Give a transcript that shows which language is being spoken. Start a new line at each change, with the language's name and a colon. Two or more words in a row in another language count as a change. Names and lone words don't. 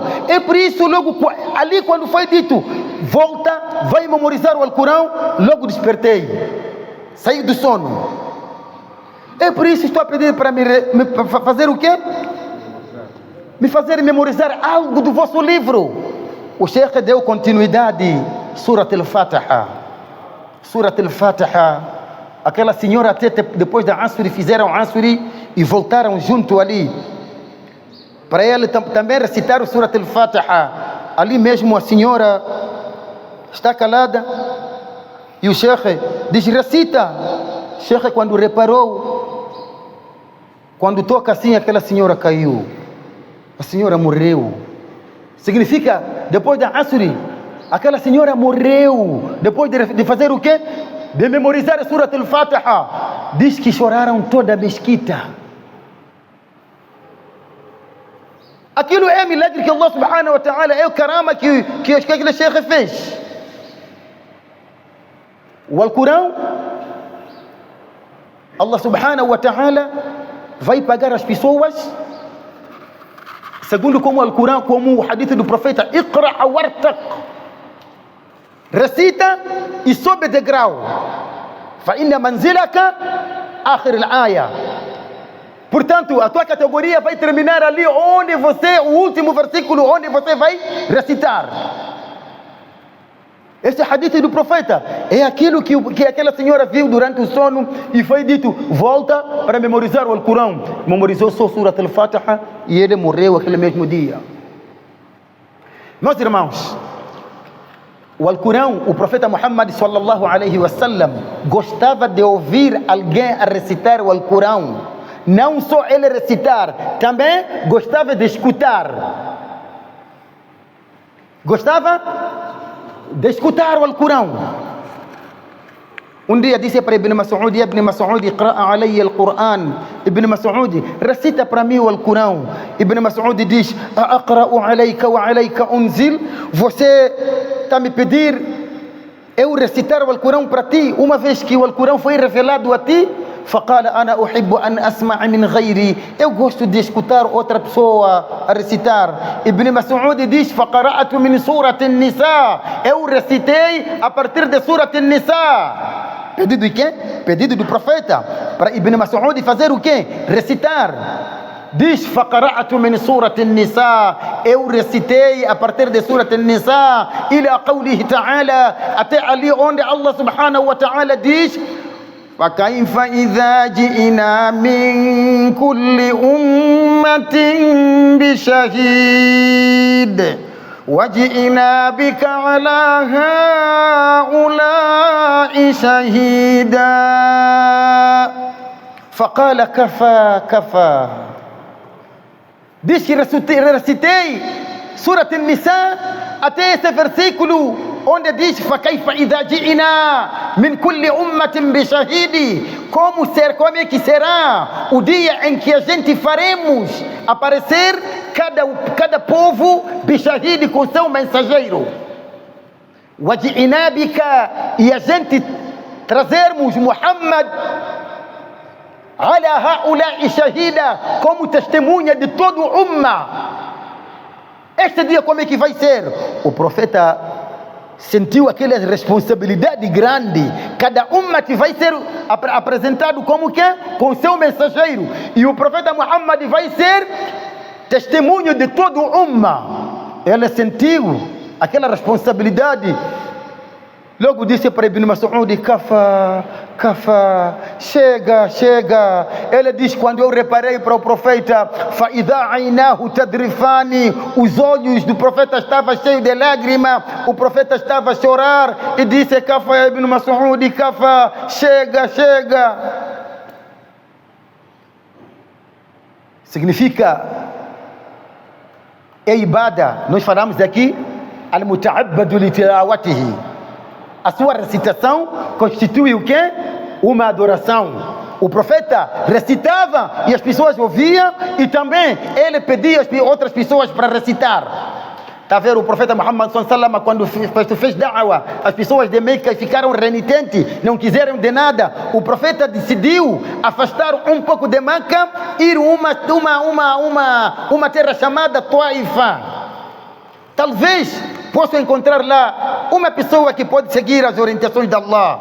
Portuguese: É por isso, logo ali, quando foi dito: volta, vai memorizar o Alcorão, logo despertei, saí do sono. É por isso estou a pedir para me fazer o quê? Me fazer memorizar algo do vosso livro. O Sheikh deu continuidade. Surat al-Fatiha. Surat al-Fatiha. Aquela senhora até depois da Asri fizeram Asri e voltaram junto ali. Para ele também recitar o Surat al-Fatiha. Ali mesmo a senhora está calada e o Sheikh diz: recita. Sheikh, quando reparou, quando toca assim, aquela senhora caiu. A senhora morreu. Significa, depois da Asri, aquela senhora morreu. Depois de fazer o quê? De memorizar a Surat al-Fatiha. Diz que choraram toda a mesquita. Aquilo é milagre que
Arabic: الله سبحانه وتعالى,
Portuguese: é o karama que aquele Sheikh fez. O Alcorão,
Arabic: الله سبحانه وتعالى
Portuguese: vai pagar as pessoas segundo como o Alcorão, como o hadith do profeta:
Arabic: اقرأ وارتق,
Portuguese: recita e sobe degrau.
Arabic: فإن منزلك آخر الآية.
Portuguese: Portanto, a tua categoria vai terminar ali onde você, o último versículo, onde você vai recitar. Este hadith do profeta é aquilo que aquela senhora viu durante o sono e foi dito: volta para memorizar o Alcorão. Memorizou só Surat al-Fatiha e ele morreu aquele mesmo dia. Meus irmãos, o Alcorão, o profeta Muhammad
Arabic: صلى الله عليه وسلم
Portuguese: gostava de ouvir alguém a recitar o Alcorão. Não só ele recitar, também gostava de escutar. Gostava de escutar o Alcorão. Um dia disse para Ibn Mas'ud: Ibn Mas'ud,
Arabic: اقرأ علي القرآن.
Portuguese: Ibn Mas'ud, recita para mim o Alcorão. Ibn Mas'ud diz:
Arabic: أقرأ عليك وعليك أنزل.
Portuguese: Você está me pedir eu recitar o Alcorão para ti, uma vez que o Alcorão foi revelado a ti?
Arabic: فقال أنا أحب أن أسمع من غيري.
Portuguese: Eu gosto de escutar outra pessoa a recitar. Ibn Mas'ud diz:
Arabic: فقرأت من سورة النساء.
Portuguese: Eu recitei a partir de Surat al-Nisa. Pedido de quem? Pedido do profeta para Ibn Mas'ud fazer o quê? Recitar. diz:
Arabic: فقرأت من سورة النساء,
Portuguese: eu recitei a partir
Arabic: de سورة النساء إلى قوله تعالى,
Portuguese: até ali onde
Arabic: الله سبحانه وتعالى diz: فكيف إذا جئنا من كل أمة بشهيد وجئنا بك على هؤلاء شهيدا فقال كفى كفى.
Portuguese: Diz que recitei Surat An-Nisa até esse versículo onde diz:
Arabic: فكيف إذا جئنا من كل أمة بشهيد.
Portuguese: Como é que será o dia em que a gente faremos aparecer cada povo bishahid, com seu mensageiro.
Arabic: وجئنا بك,
Portuguese: e a gente trazermos Muhammad
Arabic: على هؤلاء شهيدا,
Portuguese: como testemunha de todo o Ummah. Este dia como é que vai ser? O profeta sentiu aquela responsabilidade grande. Cada Ummah vai ser apresentado como que? Com seu mensageiro. E o profeta Muhammad vai ser testemunho de todo o Ummah. Ele sentiu aquela responsabilidade. Logo disse para Ibn Mas'ud:
Arabic: كفى، كفى,
Portuguese: chega, chega. Ele diz: quando eu reparei para o profeta,
Arabic: فَإِذَا عَيْنَاهُ تَدْرِفَانِ,
Portuguese: os olhos do profeta estavam cheios de lágrimas, o profeta estava a chorar e disse:
Arabic: Kafa, Ibn Mas'ud, Kafa,
Portuguese: chega, chega. Significa é ibada. Nós falamos aqui
Arabic: المتعبد لتلاوته.
Portuguese: A sua recitação constitui o quê? Uma adoração. O profeta recitava e as pessoas ouviam, e também ele pedia às outras pessoas para recitar. Está a ver o profeta Muhammad
Arabic: صلى الله عليه وسلم,
Portuguese: quando fez da'wa, as pessoas de Meca ficaram renitentes, não quiseram de nada. O profeta decidiu afastar um pouco de Meca, ir uma terra chamada Taifa. Talvez posso encontrar lá uma pessoa que pode seguir as orientações de Allah.